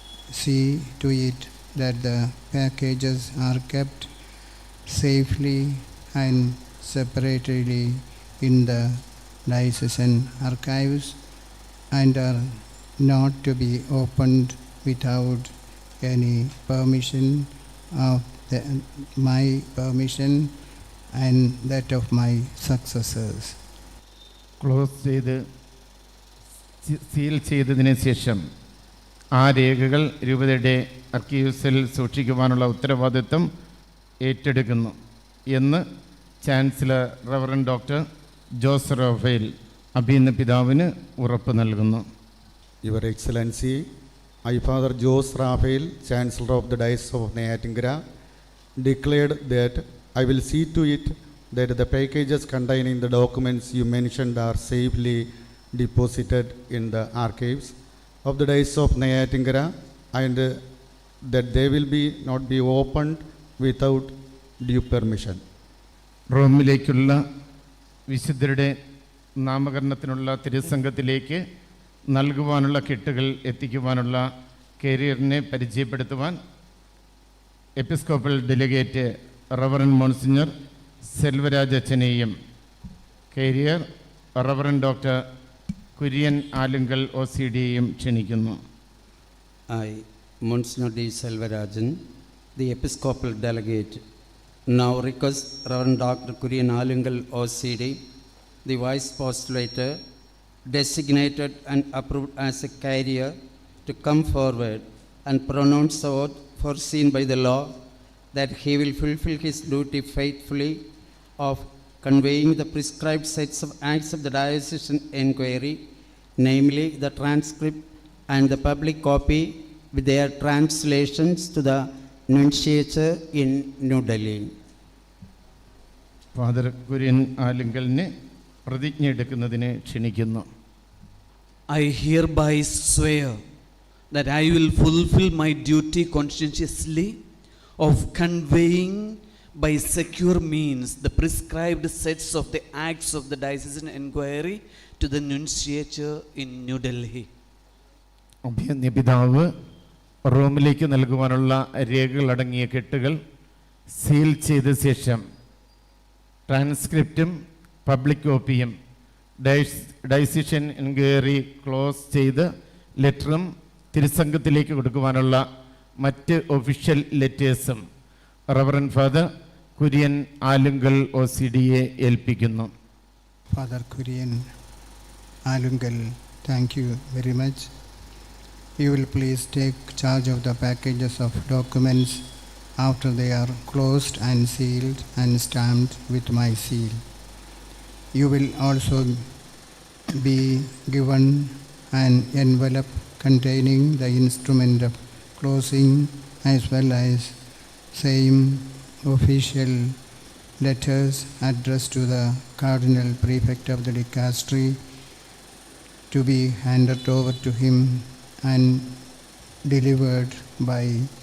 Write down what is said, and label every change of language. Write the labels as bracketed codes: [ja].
[en] see to it that the packages are kept safely and separately in the diocesan archives and are not to be opened without any permission of my permission and that of my successors. [ml] Close ചെയ്ത് seal ചെയ്തതിന് ശേഷം ആ രേഖകൾ രൂപതയുടെ ആർക്കൈവ്സിൽ സൂക്ഷിക്കുവാനുള്ള ഉത്തരവാദിത്വം ഏറ്റെടുക്കുന്നു എന്ന് chancellor reverend doctor Jose Rafale അഭിനന്ദ പിതാവിന് ഉറപ്പ് നൽകുന്നു. [en] Your Excellency, I, Father Jose Raphael, Chancellor of the Diocese of Neyyattinkara, declared that I will see to it that the packages containing the documents you mentioned are safely deposited in the archives of the Diocese of Neyyattinkara and that they will not be opened without due permission. [ml] റോമിലേക്കുള്ള വിശുദ്ധരുടെ നാമകരണത്തിനുള്ള തിരുസംഘത്തിലേക്ക് നൽകുവാനുള്ള കെട്ടുകൾ എത്തിക്കുവാനുള്ള കരിയറിനെ പരിചയപ്പെടുത്തുവാൻ episcopal delegate reverend monsignor Selvaraj അച്ഛനെയും career reverend doctor Kurian Alunkal OCDയെയും ക്ഷണിക്കുന്നു. [en] I, Monsignor D. Selvarajan, the Episcopal Delegate, now request Reverend Dr. Kurian Alungal OCD, the Vice Postulator, designated and approved as a carrier, to come forward and pronounce the oath foreseen by the law that he will fulfill his duty faithfully of conveying the prescribed sets of acts of the diocesan inquiry, namely the transcript and the public copy with their translations to the nunciature in New Delhi. [ml] Father Kurian ആലുങ്കലിനെ പ്രതിജ്ഞ എടുക്കുന്നതിനെ ക്ഷണിക്കുന്നു. [en] I hereby swear that I will fulfill my duty conscientiously of conveying by secure means the prescribed sets of the acts of the diocesan inquiry to the nunciature in New Delhi. [ml] അഭിനന്ദ പിതാവ് റോമിലേക്ക് നൽകുവാനുള്ള രേഖകളടങ്ങിയ കെട്ടുകൾ seal ചെയ്ത ശേഷം ട്രാൻസ്ക്രിപ്റ്റും public കോപ്പിയും ഡയസിഷൻ enquiry close ചെയ്ത് ലെറ്ററും തിരുസംഘത്തിലേക്ക് കൊടുക്കുവാനുള്ള മറ്റ് official ലെറ്റേഴ്സും reverend father Kurian Alunkal OCDയെ ഏൽപ്പിക്കുന്നു. [en] Father Kurian Alungal, thank you very much. You will please take charge of the packages of documents after they are closed and sealed and stamped with my seal. You will also be given an envelope containing the instrument of closing as well as same official letters addressed to the Cardinal Prefect of the Dicastery to be handed over to him and delivered by